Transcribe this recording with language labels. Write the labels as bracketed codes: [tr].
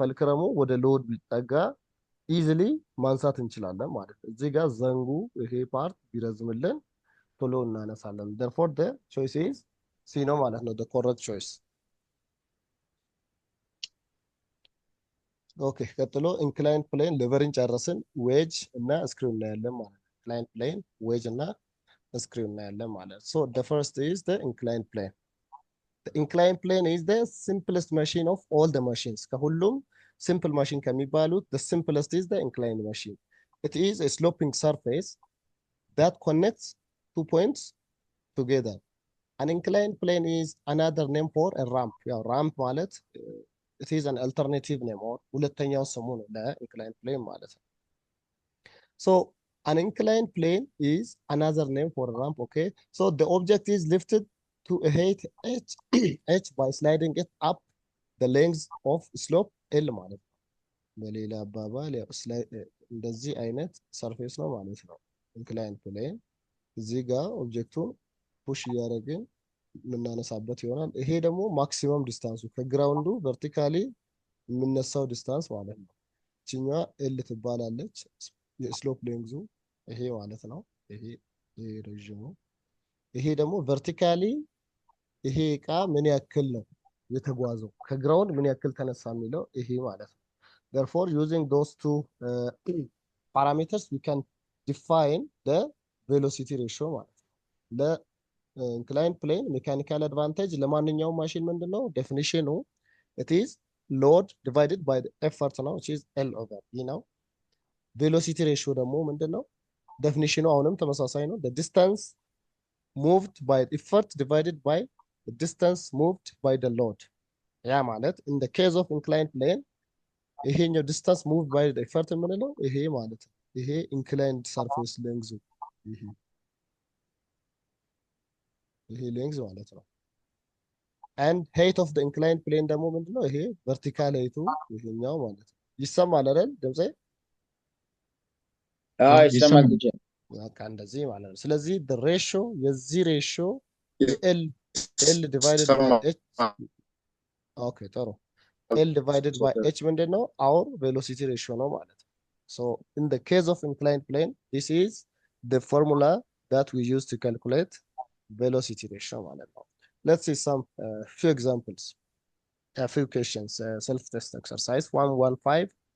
[am] ፈልክረሙ ወደ ሎድ ቢጠጋ ኢዚሊ ማንሳት እንችላለን ማለት ነው። እዚህ ጋር ዘንጉ ይሄ ፓርት ቢረዝምልን ቶሎ እናነሳለን። [en] therefore the choice is C [am] ነው ማለት ነው። [en] the correct choice. [am] ኦኬ ቀጥሎ ኢንክላይንድ ፕሌን ሌቨርን ጨረስን። ዌጅ እና ስክሪው እናያለን ማለት ነው። ኢንክላይንድ ፕሌን ዌጅ እና ስክሪው እናያለን ማለት ነው። [en] so the first is the inclined plane. The inclined plane is the simplest machine of all the machines. [am] ከሁሉም [en] simple machine [am] ከሚባሉት [en] the simplest is the inclined machine. It is a sloping surface that connects two points together. An inclined plane is another name for a ramp. [am] ያው [en] ramp ማለት it is an alternative name or [am] ሁለተኛው ስሙ ነው ለኢንክላይንድ ፕሌን ማለት ነው። [en] So an inclined plane is another name for a ramp. Okay, so the object is lifted to a height h by sliding it up the length of slope L [am] ማለት ነው። በሌላ አባባል ያው እንደዚህ አይነት ሰርፌስ ነው ማለት ነው ኢንክላይንድ ፕሌን። እዚህ ጋር ኦብጀክቱን ፑሽ እያደረግን የምናነሳበት ይሆናል። ይሄ ደግሞ ማክሲመም ዲስታንሱ ከግራውንዱ ቨርቲካሊ የምነሳው ዲስታንስ ማለት ነው። እችኛዋ ኤል ትባላለች። የስሎፕ ሌንግዙ ይሄ ማለት ነው። ይሄ ረዥሙ። ይሄ ደግሞ ቨርቲካሊ ይሄ እቃ ምን ያክል ነው የተጓዘው ከግራውንድ ምን ያክል ተነሳ የሚለው ይሄ ማለት ነው። [en] therefore using those two parameters we can define the velocity ratio [am] ማለት ነው። ለኢንክላይንድ ፕሌን ሜካኒካል አድቫንቴጅ ለማንኛውም ማሽን ምንድነው ዴፊኒሽኑ? [en] it is load divided by the effort ነው which is L over E ነው። velocity ratio [am] ደግሞ ምንድነው? ዴፊኒሽኑ አሁንም ተመሳሳይ ነው። [en] the distance moved by effort divided by the distance moved by the load። [am] ያ ማለት [en] in the case of inclined plane ይሄኛው distance moved by the effort [am] የምንለው ይሄ ማለት ነው። ይሄ [en] inclined surface length [am] ይሄ ሌንግዝ ማለት ነው። [en] and height of the inclined plane [am] ደግሞ ምንድነው? ይሄ vertical height ይሄኛው ማለት ነው። ይሰማል አይደል ድምጼ? ይሰማል። በቃ እንደዚህ ማለት ነው። ስለዚህ the ratio የዚህ ratio [en] L divided by H [am] ኦኬ ጥሩ L divided by H ምንድነው? [en] our velocity ratio [am] ነው ማለት ነው። [en] so in the case of inclined plane this is the formula that we use to calculate velocity ratio ማለት ነው። let's see some few examples, a few questions, self test exercise 115.